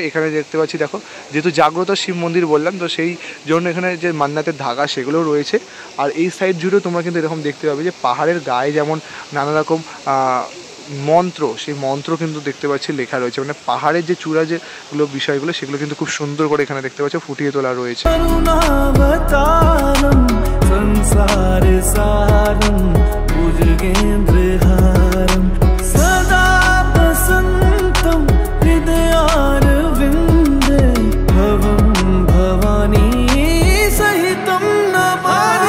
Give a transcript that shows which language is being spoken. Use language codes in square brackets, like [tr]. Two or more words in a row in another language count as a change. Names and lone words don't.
[bn] এখানে দেখতে পাচ্ছি দেখো, যেহেতু জাগ্রত শিব মন্দির বললাম, তো সেই জন্য এখানে যে মান্নাতের ধাগা সেগুলোও রয়েছে। আর এই সাইড জুড়েও তোমরা কিন্তু এরকম দেখতে পাবে যে পাহাড়ের গায়ে যেমন নানা রকম মন্ত্র, সেই মন্ত্র কিন্তু দেখতে পাচ্ছি লেখা রয়েছে, মানে পাহাড়ের যে চূড়া যেগুলো বিষয়গুলো সেগুলো কিন্তু খুব সুন্দর করে এখানে দেখতে পাচ্ছি ফুটিয়ে তোলা রয়েছে। [sa] संसार सारं भुजगेन्द्रहारं सदा वसन्तं हृदयारविन्दे भवं भवानी सहितं नमामि।